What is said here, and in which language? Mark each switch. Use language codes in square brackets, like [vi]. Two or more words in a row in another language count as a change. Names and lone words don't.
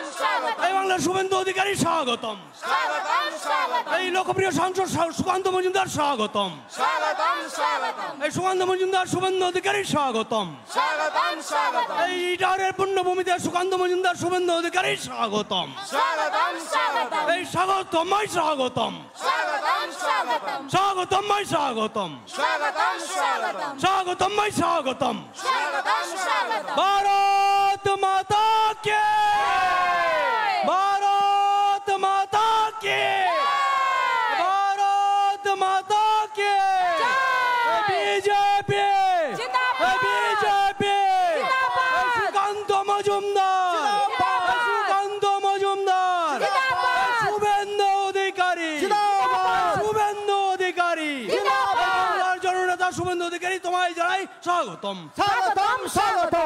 [bn] এই বাংলার শুভেন্দু অধিকারী স্বাগতম, এই লোকপ্রিয় সাংসদ সুকান্ত মজুমদার স্বাগতম, এই সুকান্ত মজুমদার শুভেন্দু অধিকারী স্বাগতম, এই ইটারের পুণ্যভূমিতে সুকান্ত মজুমদার শুভেন্দু অধিকারী স্বাগতম, এই স্বাগতম স্বাগতম স্বাগতম স্বাগতম স্বাগতম স্বাগতম। [hi] भारत माता के, भारत माता के, भारत माता के। [bn] बीजेपी बीजेपी सुकाন্ত মজুমদার, সুকান্ত মজুমদার, শুভেন্দু অধিকারী, শুভেন্দু অধিকারী, বাংলার জননেতা শুভেন্দু অধিকারী, তোমায় জানাই স্বাগতম, স্বাগতম স্বাগতম।